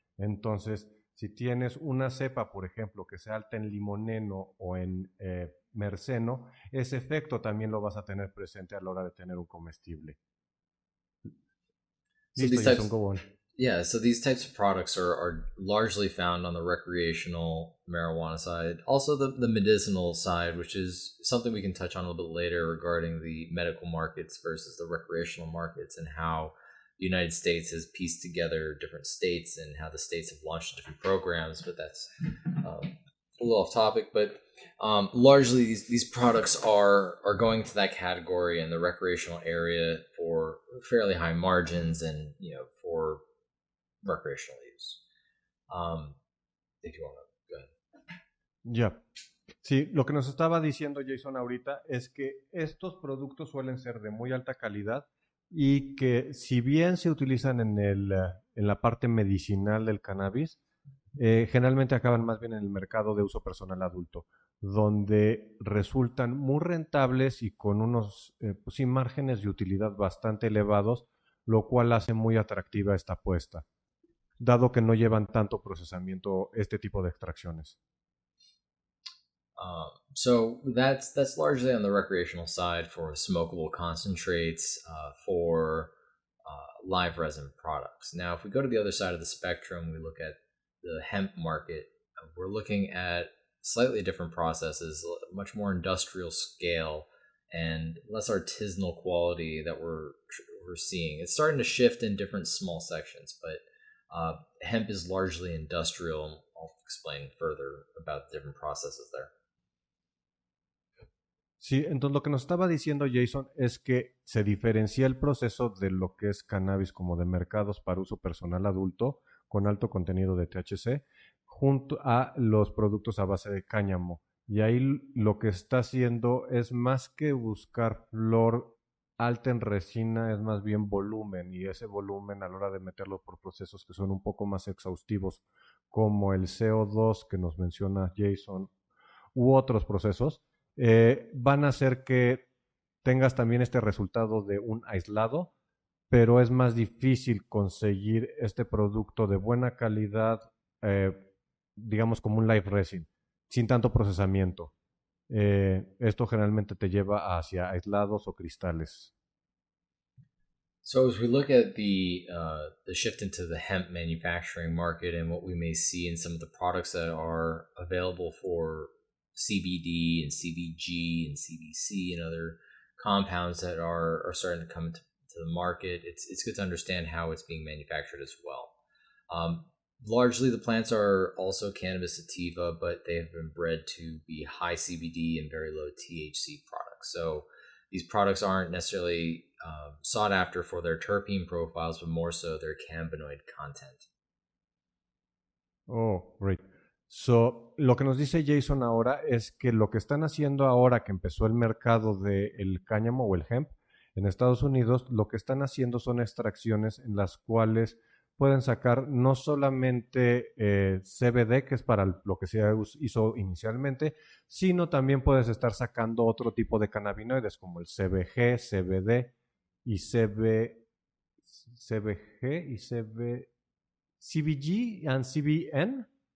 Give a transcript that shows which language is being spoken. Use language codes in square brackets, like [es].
[es] Entonces, si tienes una cepa, por ejemplo, que sea alta en limoneno o en merceno, ese efecto también lo vas a tener presente a la hora de tener un comestible. Listo, [en] Jason, go on. Yeah, so these types of products are largely found on the recreational marijuana side. Also the medicinal side, which is something we can touch on a little bit later regarding the medical markets versus the recreational markets and how the United States has pieced together different states and how the states have launched different programs, but that's a little off topic, but largely these products are going to that category in the recreational area for fairly high margins and for recreational use. If you want to go ahead. Ya. [es] Sí, lo que nos estaba diciendo Jason ahorita es que estos productos suelen ser de muy alta calidad y que si bien se utilizan en la parte medicinal del cannabis, generalmente acaban más bien en el mercado de uso personal adulto, donde resultan muy rentables y con unos pues sí, márgenes de utilidad bastante elevados, lo cual hace muy atractiva esta apuesta, dado que no llevan tanto procesamiento este tipo de extracciones. [en] So that's largely on the recreational side for smokable concentrates, for live resin products. Now, if we go to the other side of the spectrum, we look at the hemp market. We're looking at slightly different processes, much more industrial scale and less artisanal quality that we're seeing. It's starting to shift in different small sections, but hemp is largely industrial. I'll explain further about the different processes there. [es] Sí, entonces lo que nos estaba diciendo Jason es que se diferencia el proceso de lo que es cannabis como de mercados para uso personal adulto con alto contenido de THC junto a los productos a base de cáñamo. Y ahí lo que está haciendo es más que buscar flor alta en resina, es más bien volumen, y ese volumen a la hora de meterlo por procesos que son un poco más exhaustivos como el CO2 que nos menciona Jason u otros procesos, van a hacer que tengas también este resultado de un aislado, pero es más difícil conseguir este producto de buena calidad, digamos como un live resin, sin tanto procesamiento. Esto generalmente te lleva hacia aislados o cristales. [en] So as we look at the shift into the hemp manufacturing market and what we may see in some of the products that are available for CBD and CBG and CBC and other compounds that are starting to come to the market, it's good to understand how it's being manufactured as well. Largely, the plants are also cannabis sativa, but they have been bred to be high CBD and very low THC products. So these products aren't necessarily sought after for their terpene profiles, but more so their cannabinoid content. Oh, great. [es] So, lo que nos dice Jason ahora es que lo que están haciendo ahora que empezó el mercado del cáñamo o el hemp en Estados Unidos, lo que están haciendo son extracciones en las cuales pueden sacar no solamente CBD, que es para lo que se hizo inicialmente, sino también puedes estar sacando otro tipo de cannabinoides como el CBG, CBD y CBG y CBG and CBN.